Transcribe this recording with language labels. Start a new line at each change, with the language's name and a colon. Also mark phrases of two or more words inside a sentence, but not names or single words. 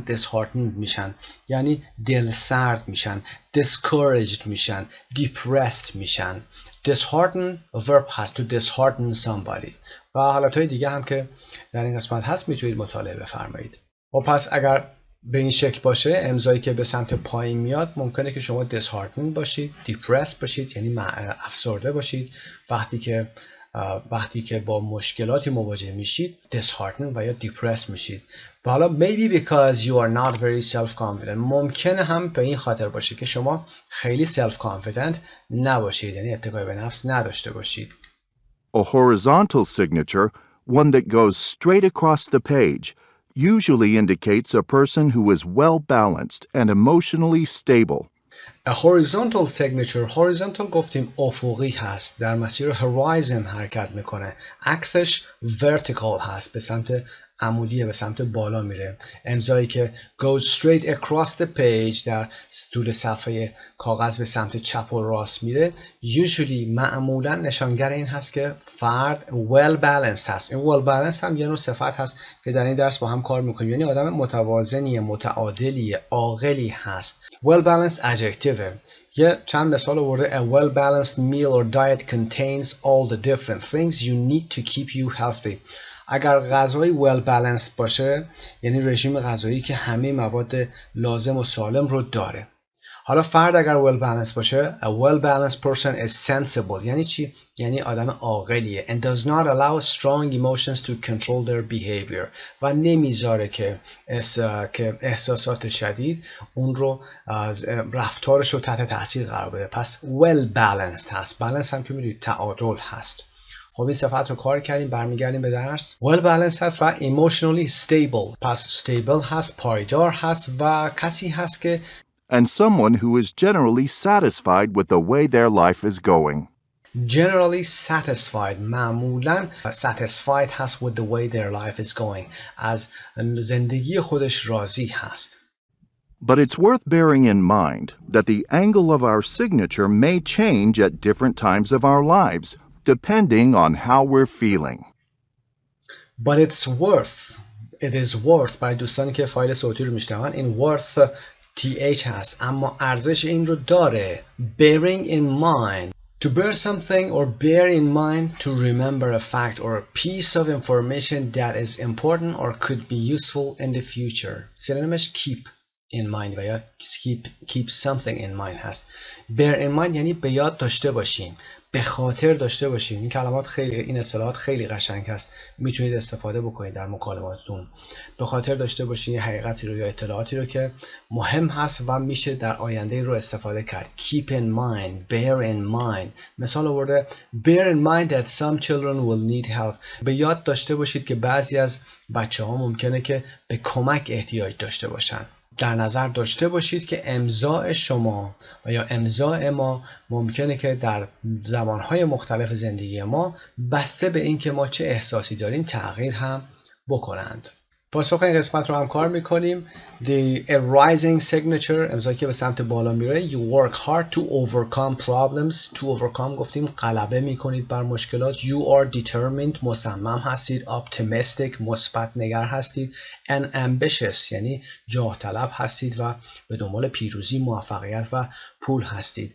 Persian: disheartened میشن. یعنی دلسرد میشن، discouraged میشن، depressed میشن.
English: dishearten verb
Persian: هست
English: to dishearten somebody
Persian: و حالتهای دیگه هم که در این قسمت هست میتونید مطالعه بفرمایید. و پس اگر به این شکل باشه امضایی که به سمت پایین میاد ممکنه که شما disheartened باشید، depressed باشید یعنی افسرده باشید. وقتی که با مشکلاتی مواجه میشید disheartened و یا depressed میشید. و حالا
English: maybe because you are not very self-confident
Persian: ممکنه هم به این خاطر باشه که شما خیلی self-confident نباشید، یعنی اتکای به نفس نداشته باشید.
English: A horizontal signature, one that goes straight across the page, usually indicates a person who is well-balanced and emotionally stable. A horizontal signature.
Persian: horizontal گفتیم افقی هست، در مسیر horizon حرکت میکنه. عکسش vertical هست، به سمت عمودیه، به سمت بالا میره. امضایی که
English: goes straight across the page
Persian: در طول صفحه کاغذ به سمت چپ و راست میره usually معمولا نشانگر این هست که فرد
English: well balanced
Persian: هست. این
English: well balanced
Persian: هم یه نوع صفت هست که در این درس با هم کار میکنیم، یعنی آدم متوازنیه، متعادلیه، عاقلی هست.
English: well balanced adjective
Persian: یه چند مثال آورده.
English: A well-balanced meal or diet contains all the different things you need to keep you healthy.
Persian: اگر غذای
English: well balanced
Persian: باشه یعنی رژیم غذایی که همه مواد لازم و سالم رو داره. حالا فرد اگر
English: well balanced باشه a well balanced person is sensible
Persian: یعنی چی؟ یعنی آدم عاقلیه
English: and does not allow strong emotions to control their behavior
Persian: و نمیذاره که احساسات شدید اون رو از رفتارش رو تحت تاثیر قرار بده. پس
English: well balanced
Persian: هست. balance هم که میدونید تعادل هست. خب این صفت رو کار کردیم، برمیگردیم به درس.
English: well balanced
Persian: هست و
English: emotionally stable.
Persian: پس stable هست، پایدار هست و کسی هست که
English: and someone who is generally satisfied with the way their life is going. Generally satisfied معمولاً satisfied هست with the way their life is going
Persian: از زندگی خودش راضی هست.
English: But it's worth bearing in mind that the angle of our signature may change at different times of our lives, depending on how we're feeling. But it is worth
Persian: برای دوستانی که فایل صوتی رو میشنون این worth th هست اما ارزش این رو داره.
English: Bearing in mind to bear something or bear in mind to remember a fact or a piece of information that is important or could be useful in the future.
Persian: سینونیمش
English: keep in mind
Persian: و یا
English: keep something in mind
Persian: هست.
English: bear in mind
Persian: یعنی به یاد داشته باشیم، به خاطر داشته باشیم. این کلمات خیلی، این اصطلاحات خیلی قشنگ هست، میتونید استفاده بکنید در مکالماتتون. به خاطر داشته باشید یه حقیقتی رو یا اطلاعاتی رو که مهم هست و میشه در آینده رو استفاده کرد.
English: keep in mind, bear in mind.
Persian: مثال آورده
English: bear in mind that some children will need help.
Persian: به یاد داشته باشید که بعضی از بچه‌ها ممکنه که به کمک احتیاج داشته باشن. در نظر داشته باشید که امضاء شما و یا امضاء ما ممکنه که در زمانهای مختلف زندگی ما بسته به این که ما چه احساسی داریم تغییر هم بکنند. پاسخ این قسمت رو هم کار میکنیم.
English: The rising signature
Persian: امضایی که به سمت بالا میره.
English: You work hard to overcome problems. To overcome
Persian: گفتیم غلبه میکنید بر مشکلات.
English: You are determined
Persian: مصمم هستید. Optimistic مثبت نگر هستید.
English: And ambitious
Persian: یعنی جاه طلب هستید و به دنبال پیروزی، موفقیت و پول هستید.